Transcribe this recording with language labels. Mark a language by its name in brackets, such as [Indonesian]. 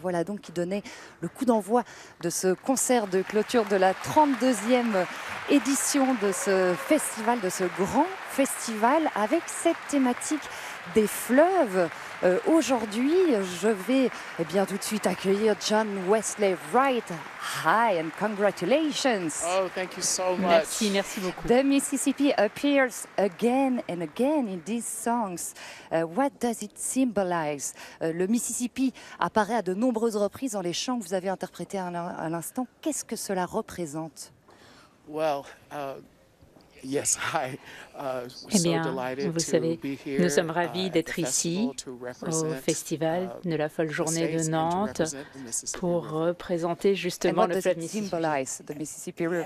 [French] Voilà donc qui donnait le coup d'envoi de ce concert de clôture de la 32e édition de ce festival, de ce grand festival avec cette thématique des fleuves. Aujourd'hui, je vais bien tout de suite accueillir John Wesley Wright. [English] Hi and congratulations. Oh, thank you so much. [French] Merci beaucoup. [English] The Mississippi appears again and again in these songs. What does it symbolize? [French] Le Mississippi apparaît à de nombreuses reprises dans les chants que vous avez interprétés à l'instant. Qu'est-ce que cela représente? [English] Well, yes, [French] Eh bien, vous savez, nous sommes ravis d'être ici au Festival de la Folle Journée de Nantes pour représenter justement le fleuve Mississippi.